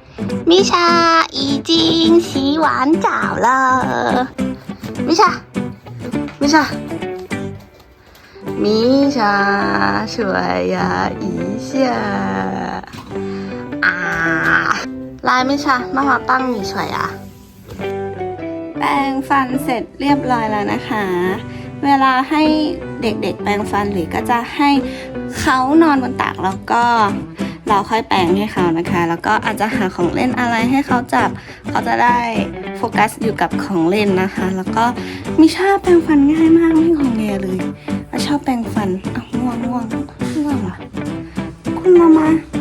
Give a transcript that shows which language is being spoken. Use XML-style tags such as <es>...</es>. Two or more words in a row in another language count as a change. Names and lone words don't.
<zh>米莎已经洗完澡了。米莎，米莎，米莎，刷牙一下啊！来，米莎，妈妈帮你刷牙。</zh> <th>แปรงฟันเสร็จเรียบร้อยแล้วนะคะ เวลาให้เด็กๆแปรงฟันหรือก็จะให้เขานอนบนตักแล้วก็เราค่อยแปรงให้เขานะคะ แล้วก็อาจจะหาของเล่นอะไรให้เขาจับเขาจะได้โฟกัสอยู่กับของเล่นนะคะ แล้วก็มิชาแปรงฟันง่ายมากไม่งอแงเลยชอบแปรงฟันง่วงเหรอคุณมามา</th>